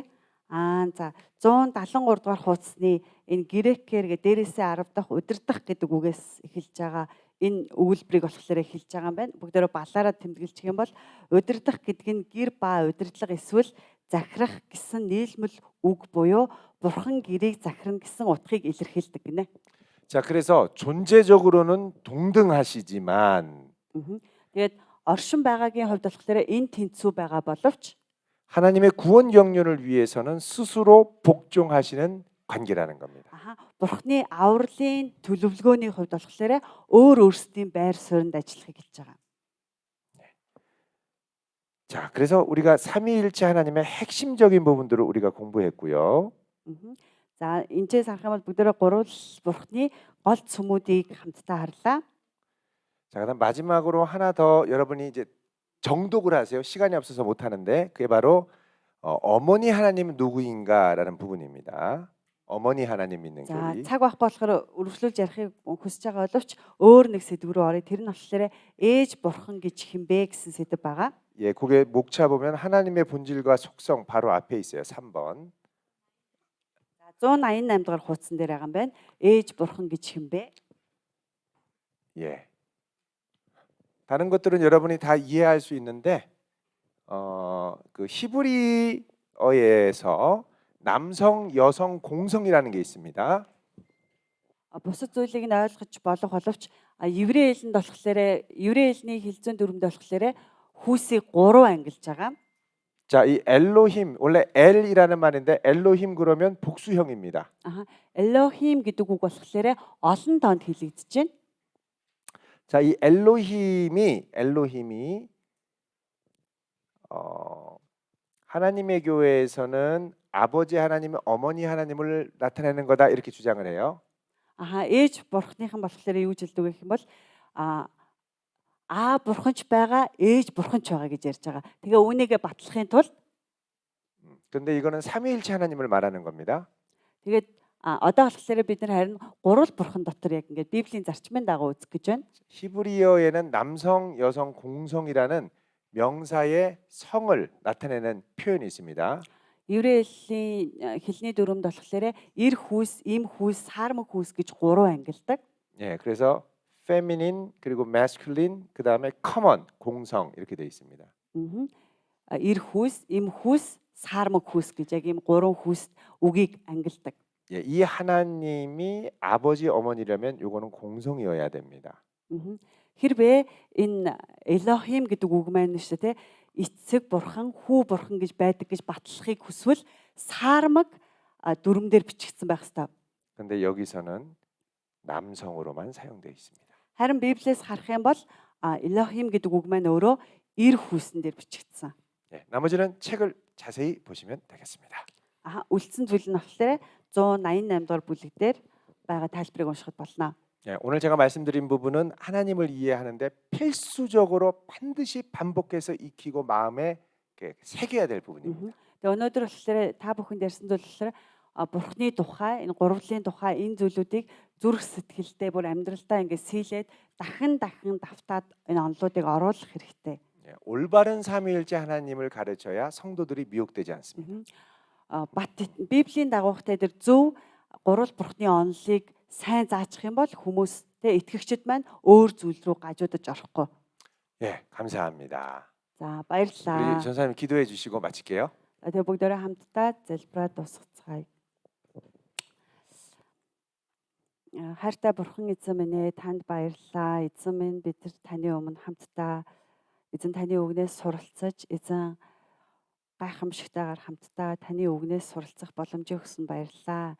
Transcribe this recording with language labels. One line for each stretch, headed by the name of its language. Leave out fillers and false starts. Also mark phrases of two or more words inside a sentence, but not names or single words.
Mongolian: За 173 дугаар хуудасны энэ грекээр гэдэг дээрээсээ 10 дахь удирдах гэдэг үгээс эхэлж байгаа энэ өгүүлбэрийг болохоор эхэлж байгаа юм байна. Бүгдээрээ балаараа тэмдэглэж гэх юм бол удирдах гэдэг нь гэр ба удирдлага эсвэл захирах гэсэн нийлмэл үг буюу бурхан гэрийг захирна гэсэн утгыг илэрхийлдэг гинэ.
Korean: 자, 그래서 존재적으로는 동등하시지만
Mongolian: Тэгээд оршин байгаагийн хувьд болохоор энэ тэнцүү байгаа боловч
Korean: 하나님의 구원 경륜을 위해서는 스스로 복종하시는 관계라는 겁니다.
Mongolian: бурхны авралын төлөвлөгөөний хувьд болохоор өөр өөрсдийн байр суурьнд ажиллахыг хэлж байгаа.
Korean: 자, 그래서 우리가 삼위일체 하나님의 핵심적인 부분들을 우리가 공부했고요.
Mongolian: За энэчээс харах юм бол бүгдээрээ гурвал бурхны гол цөмүүдийг хамтдаа харлаа.
Korean: 자, 그다음 마지막으로 하나 더 여러분이 이제 정독을 하세요. 시간이 없어서 못 하는데 그게 바로 어머니 하나님은 누구인가라는 부분입니다. 어머니 하나님 믿는 За 교리.
Mongolian: цаг байхгүй болохоор өргөжлүүлж ярихыг хүсэж байгаа боловч өөр нэг сэдв рүү оръё. Тэр нь болохоор ээж бурхан гэж хэмбэ гэсэн сэдв байгаа.
Korean: 예, 그게 목차 보면 하나님의 본질과 속성 바로 앞에 있어요. 3번.
Mongolian: 188 дугаар хуудсан дээр байгаа юм байна. Ээж бурхан гэж хэмбэ?
Korean: 예. 다른 것들은 여러분이 다 이해할 수 있는데 그 히브리어에서 남성, 여성, 공성이라는 게 있습니다.
Mongolian: Бусад зүйлийг нь ойлгож болох боловч еврей хэлэнд болохоор еврей хэлний хэлцэн дүрмд болохоор хүүсийг 3 ангилж байгаа.
Korean: 자, 이 엘로힘 원래 엘이라는 말인데 엘로힘 그러면 복수형입니다.
Mongolian: Элохим гэдэг үг болохоор олон тоонд хэлэгдэж байна.
Korean: 자, 이 엘로힘이 하나님의 교회에서는 아버지 하나님, 어머니 하나님을 나타내는 거다 이렇게 주장을 해요.
Mongolian: Ээж бурхныхан болохоор юу гэж хэлдэг вэ гэх юм бол бурханч байгаа, ээж бурханч байгаа гэж ярьж байгаа. Тэгээ үүнийгээ батлахын тулд
Korean: 근데 이거는 삼위일체 하나님을 말하는 겁니다.
Mongolian: тэгээд одоо болохоор бид нар харин гурвал бурхан дотор яг ингээд Библийн зарчмын дагуу үзэх гэж байна.
Korean: 히브리어에는 남성, 여성, 공성이라는 명사의 성을 나타내는 표현이 있습니다.
Mongolian: Еврей хэлний дүрмд болохоор эр хүүс, им хүүс, саармаг хүүс гэж 3 ангилдаг.
Korean: 예, 그래서 feminine 그리고 masculine 그다음에 common 공성 이렇게 돼 있습니다.
Mongolian: Эр хүүс, им хүүс, саармаг хүүс гэж яг ийм 3 хүүс үгийг ангилдаг.
Korean: 예, 이 하나님이 아버지 어머니라면 요거는 공성이어야 됩니다.
Mongolian: Хэрвээ энэ Элохим гэдэг үг маань шүү дээ эцэг бурхан, хүү бурхан гэж байдаг гэж батлахыг хүсвэл саармаг дүрмээр бичигдсэн байх ёстой.
Korean: 근데 여기서는 남성으로만 사용되어 있습니다.
Mongolian: Харин Библиэс харах юм бол Элохим гэдэг үг маань өөрөө эр хүүсэн дээр бичигдсэн.
Korean: 예, 나머지는 책을 자세히 보시면 되겠습니다.
Mongolian: Үлдсэн зүйл нь болохоор 188 дугаар бүлэг дээр байгаа тайлбарыг уншихад болно.
Korean: 예, 오늘 제가 말씀드린 부분은 하나님을 이해하는데 필수적으로 반드시 반복해서 익히고 마음에 새겨야 될 부분입니다.
Mongolian: Тэгээ өнөөдөр болохоор та бүхэнд ярьсан зүйл болохоор Бурхны тухай, энэ гурвлын тухай энэ зүйлүүдийг зүрх сэтгэлдээ бүр амьдралдаа ингээд сийлээд дахин давтаад энэ онолуудыг оруулах хэрэгтэй.
Korean: 예, 올바른 삼위일체 하나님을 가르쳐야 성도들이 미혹되지 않습니다.
Mongolian: Библийн дагуух дээр зөв гурвал Бурхны онолыг сайн заачих юм бол хүмүүс итгэгчид маань өөр зүйл рүү гажуудаж орохгүй.
Korean: 예, 감사합니다. За 우리
Mongolian: баярлалаа.
Korean: 전사님 기도해 주시고 마칠게요.
Mongolian: Тэгээ бүгдээрээ хамтдаа залбираад дуусгацгаая. Хайртай бурхан эзэн минь ээ танд баярлалаа. Эзэн минь бид нар таны өмнө хамтдаа эзэн таны үгнээс суралцаж эзэн гайхамшигтайгаар хамтдаа таны үгнээс суралцах боломжийг өгсөн баярлалаа.